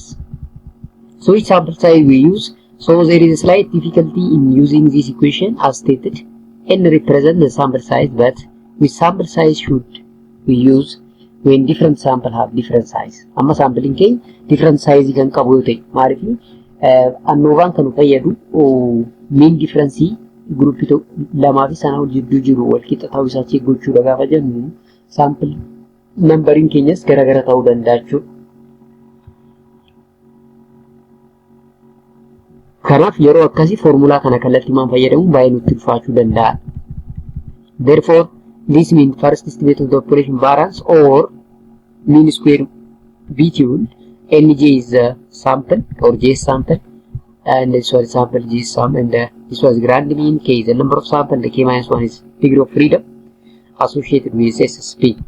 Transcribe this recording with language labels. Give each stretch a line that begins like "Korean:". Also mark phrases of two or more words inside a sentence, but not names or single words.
English: So which sample size we use? So there is a slight difficulty in using this equation as stated. N represents the sample size, but which sample size should we use when different sample have different size?
Oromo: Amma sampling ke
English: different size
Oromo: kan qabu yote maalifi ANOVAn kan fayyadu
English: mean difference group
Oromo: to lama fi sana jiddu jiru wal qixa ta'uu isaa check gochuudha gaafa jennu
English: sample numbering
Oromo: keenyas gara ta'uu danda'a. Kanaaf yeroo akkasii formula kana kallattii maan fayyadamuun baay'ee nutti ulfaachuu danda'a.
English: Therefore, this means first estimate of the population variance or mean square between nj is the sample or j sample, and this was sample j sum, and this was grand mean, k is the number of sample, the k minus 1 is degree of freedom associated with SSP.